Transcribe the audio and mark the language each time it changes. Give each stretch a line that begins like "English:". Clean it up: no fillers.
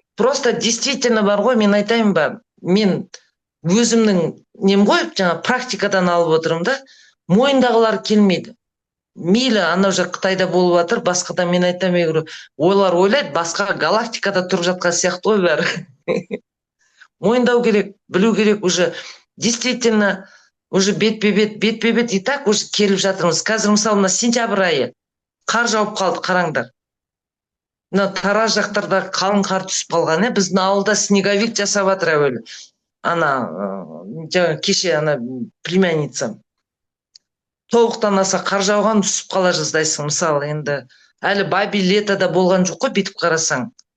Russian: Просто действительно
Kazakh: бар ғой, мен айтайын ба, мен өзімнің нем ғой, жаңа практикадан алып отырмын да, мойындағылар келмейді. Мейлі анау жақ Қытайда болып жатыр, басқада мен айтамын, олар ойлайды, басқа галактикада тұрып жатқан сияқты ғой бәрі. Мойындау керек, білу керек,
Russian: уже действительно уже
Kazakh: бетпе-бет
Russian: и так уже
Kazakh: келіп жатырмыз. Қазір мысалы мына сентябрь айы қар жауып қалды, қараңдар. Мына Тараз жақтарда қалың қар түсіп қалған, біздің ауылда снеговик жасап жатыр әуелі. Жаңа кеше племянницам. Толықтан аса қар жауған түсіп қала жаздайсың, мысалы енді әлі баби летода болған жоқ қой, бүйтіп қарасаң.